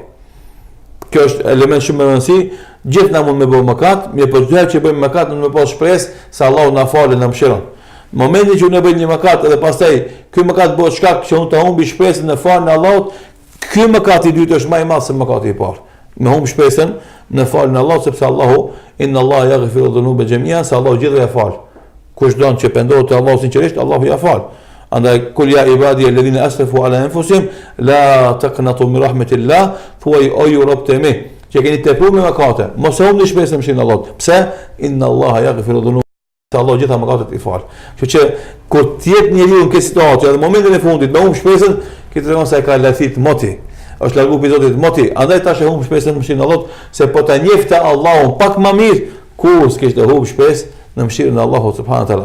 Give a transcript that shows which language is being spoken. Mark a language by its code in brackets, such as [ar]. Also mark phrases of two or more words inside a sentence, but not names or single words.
[sq] Kjo është element shumë i rëndësishëm. Gjithë na mund me bëj mëkat, mirë po çdo herë që bëjmë mëkat në me pas shpresë se Allahu na falë dhe na mëshiron. Në momentin që ne bëjmë një mëkat edhe pastaj ky mëkat bëhet shkak që unë të humbi shpresën në falën e Allahut, ky mëkat i dytë është më i madh se mëkati i parë. Me humb shpresën në falën e Allahut sepse Allahu [ar] إن الله يغفر الذنوب جميعا, [sq] se Allahu gjithë ja fal. Kush don që pendohet te Allahu sinqerisht, Allahu ja fal. [ar] Andaj قل يا عبادي الذين أسرفوا على أنفسهم لا تقنطوا من رحمة الله, [sq] thuaj o ju robët e mi që keni tepruar me mëkate, mos e humbni shpresën në mëshirën e Allahut. Pse? [ar] إن الله يغفر الذنوب, [sq] Allah gjitha mëkatet i fal. Kështu që kur të jetë njeriu në këtë situatë, edhe në momentin e fundit me humb shpresën, këtë tregon se ka lathit moti. Është largu prej Zotit moti. Andaj tash e humb shpresën në mëshirën e Allahut, se po ta njefte Allahun pak më mirë, kur s'kesh të humb shpresë në mëshirën e Allahut [ar] سبحانه وتعالى.